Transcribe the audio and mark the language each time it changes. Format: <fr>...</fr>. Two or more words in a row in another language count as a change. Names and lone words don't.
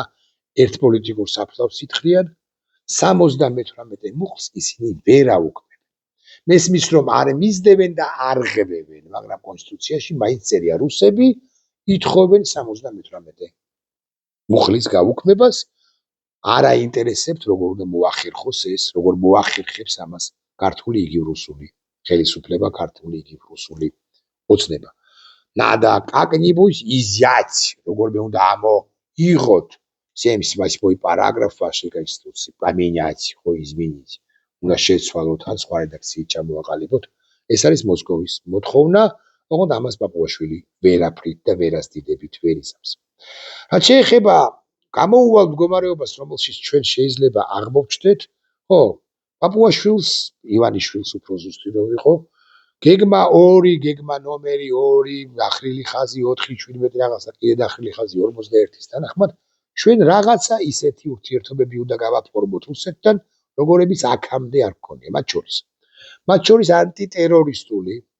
<ka>ერთ პოლიტიკურ საფლავს ითხრიან 78 მუხლს ისინი ვერ აუქმებენ მესმის რომ არ მისდევენ და არ ღებევენ მაგრამ კონსტიტუციაში მაინც წერია რუსები ითხოვენ 78 მუხლის გაუქმებას არ აინტერესებთ როგორ უნდა მოახერხოს ეს, როგორ მოახერხებს ამას ქართული იგივ რუსული ხელისუფლება, ქართული იგივ русული ოცნება.</ka> <ru>Надо как-нибудь изъять,</ru> <ka>როგორ უნდა იღოთ 78</ka> <ru>параграф вашей конституции, поменять, ხო изменить.</ru> <ka>უნდა შეცვალოთ ან სხვა რედაქციით ჩამოაყალიბოთ. ეს არის მოსკოვის მოთხოვნა, ოღონდ ამას პაპუაშვილი ვერაფრით და ვერასდიდებით ვერ იზამს. რაც შეეხება გამოუვალ მდგომარეობას, რომელშიც ჩვენ შეიძლება აღმოვჩნდეთ, ხო, პაპუაშვილს, ივანიშვილს უფრო ზუსტი რომ იყო, გეგმა 2, გეგმა ნომერი 2, დახრილი ხაზი 4, 17 რაღაცა, კიდე დახრილი ხაზი 41-ის თანახმად, ჩვენ რაღაცა ისეთი ურთიერთობები უნდა გავაფორმოთ რუსეთთან, როგორებიც აქამდე არ გქონია, მათ შორის ანტიტერორისტული</ka>